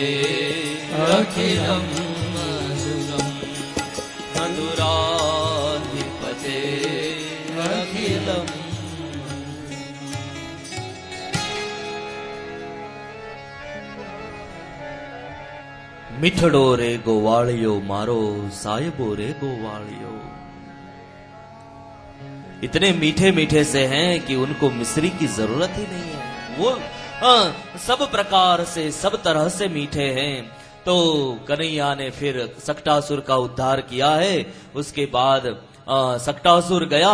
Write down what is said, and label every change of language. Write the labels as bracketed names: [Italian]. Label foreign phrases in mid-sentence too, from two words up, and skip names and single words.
[Sanskrit] अखिलम मधुरम मधुराधिपते अखिलम। [Gujarati] મીઠડો રે ગોવાળિયો મારો સાહિબો રે ગોવાળિયો। [Hindi] इतने मीठे मीठे से हैं कि उनको मिश्री की जरूरत ही नहीं है। वो सब प्रकार से सब तरह से मीठे हैं। तो कन्हैया ने फिर सकटासुर का उद्धार किया है। उसके बाद सकटासुर गया।